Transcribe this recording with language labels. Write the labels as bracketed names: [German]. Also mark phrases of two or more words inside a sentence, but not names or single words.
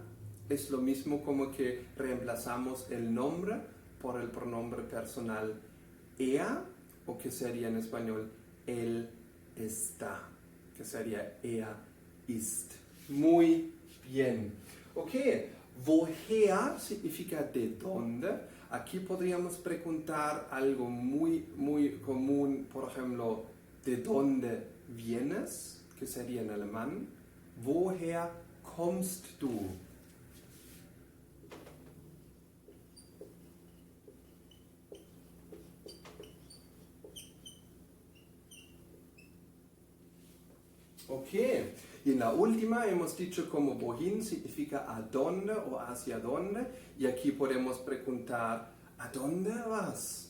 [Spanish] Es lo mismo como que reemplazamos el nombre por el pronombre personal er, o que sería en español él está, que sería [German] er ist. [Spanish] Muy bien. Ok, woher significa de dónde. Aquí podríamos preguntar algo muy común, por ejemplo, ¿de dónde vienes? Que sería en alemán. [German] Woher kommst du? [Spanish] Ok, y en la última hemos dicho como wohin significa a dónde o hacia dónde, y aquí podemos preguntar ¿a dónde vas?